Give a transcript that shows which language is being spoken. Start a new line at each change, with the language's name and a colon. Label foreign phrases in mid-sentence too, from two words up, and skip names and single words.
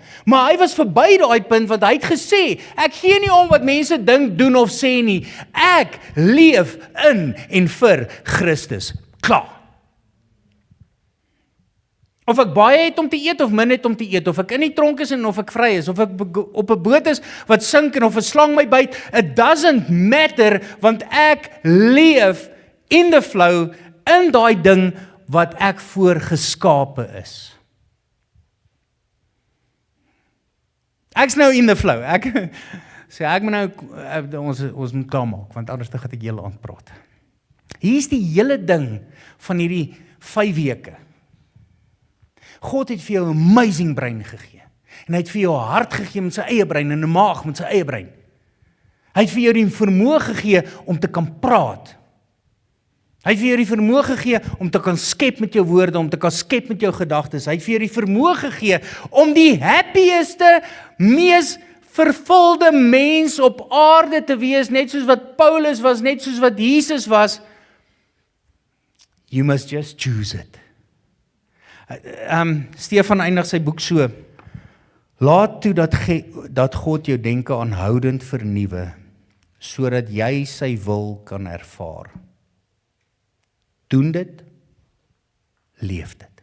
Afrikaans: Maar hy was verby daai punt, want hy het gesê, ek gee nie om wat mense dink, doen of sê nie. Ek leef in en vir Christus. Klaar. Of ek baie het om te eet of min het om te eet, of ek in die tronk is en of ek vry is, of ek op 'n boot is wat sink en of 'n slang my byt,
English: it doesn't matter,
Afrikaans: want ek leef
English: in the flow,
Afrikaans: in daai ding wat ek voor geskape is. Ek's nou
English: in the flow,
Afrikaans: ek moet nou, ons moet klaar maak, want anders gaan ek hele aand praat. Hier is die hele ding van hierdie 5 weke. God het vir jou 'n amazing brein gegee. En hy het vir jou 'n hart gegee met sy eie brein en 'n maag met sy eie brein. Hy het vir jou die vermoë gegee om te kan praat. Hy het vir jou die vermoë gegee om te kan skep met jou woorde, om te kan skep met jou gedagtes. Hy het vir jou die vermoë gegee om die happieste, mees vervulde mens op aarde te wees, net soos wat Paulus was, net soos wat Jesus was.
English: You must just choose it.
Afrikaans: Stefan eindig sy boek so: laat toe dat God jou denke aanhoudend vernuwe, sodat jy sy wil kan ervaar. Doen dit, leef dit.